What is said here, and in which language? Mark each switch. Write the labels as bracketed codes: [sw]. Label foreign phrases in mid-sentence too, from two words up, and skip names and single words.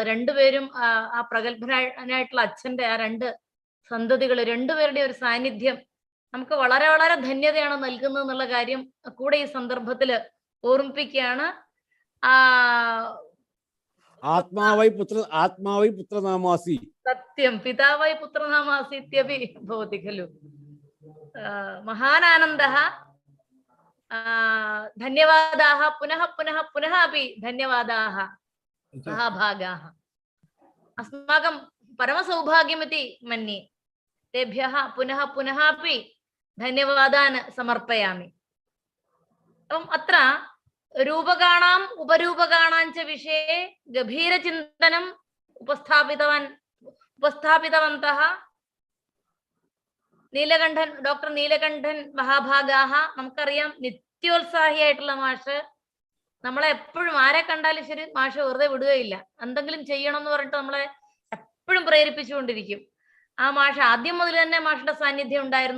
[ml] രണ്ടുപേരും ആ പ്രഗത്ഭനായിട്ടുള്ള അച്ഛന്റെ ആ രണ്ട് സന്തതികൾ രണ്ടുപേരുടെ ഒരു സാന്നിധ്യം നമുക്ക് വളരെ വളരെ ധന്യതയാണ് നൽകുന്നത് എന്നുള്ള കാര്യം കൂടെ ഈ സന്ദർഭത്തിൽ ഓർമ്മിപ്പിക്കുകയാണ്. [sa] ആത്മാവൈ പുത്രനാമാസി. സത്യം, പിതാവൈ പുത്രനാമാസി ഇത്യപി ഭവതി ഖലു. മഹാനാനന്ദः. ധന്യവാदाः पुनः पुनः पुनः अपि धन्यवादाः महाभागाः। अस्माकं परमसौभाग्यमिति मन्ये। तेभ्यः पुनः पुनः अपि धन्यवादान् समर्पयामि। अत्र रूपकाणाम् उपरूपकाणां च विषये गभीरचिन्तनम् उपस्थापितवन्तः നീലകണ്ഠൻ, ഡോക്ടർ നീലകണ്ഠൻ മഹാഭാഗാഹ. [ml] നമുക്കറിയാം നിത്യോത്സാഹിയായിട്ടുള്ള മാഷ്. നമ്മളെ എപ്പോഴും ആരെ കണ്ടാലും ശരി മാഷ് വെറുതെ വിടുകയില്ല. എന്തെങ്കിലും ചെയ്യണം എന്ന് പറഞ്ഞിട്ട് നമ്മളെ എപ്പോഴും പ്രേരിപ്പിച്ചുകൊണ്ടിരിക്കും. ആ മാഷ് ആദ്യം മുതൽ തന്നെ മാഷിന്റെ സാന്നിധ്യം ഉണ്ടായിരുന്നു.